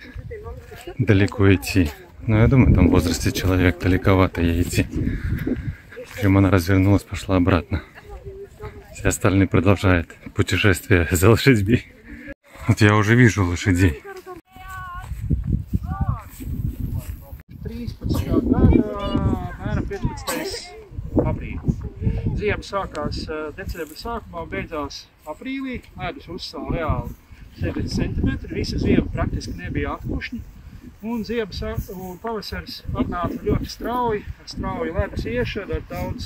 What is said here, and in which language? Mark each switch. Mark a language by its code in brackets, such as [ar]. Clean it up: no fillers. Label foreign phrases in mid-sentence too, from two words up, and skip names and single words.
[ru] Далеко идти. Но я думаю, там в возрасте человек далековато ей идти. Прямо она развернулась, пошла обратно. Все остальные продолжают путешествие за лошадьми. Вот я уже вижу лошадей. [lv] 13. gada, mēram 15. aprīlis. Ziema sākās decembra sākumā un beidzās aprīlī. Ledus uzsāla reāli 7 cm. Visa ziema praktiski nebija atkušņi. Un pavasaris atnāca ļoti strauji, ar strauju ledus iešanu, ar daudz.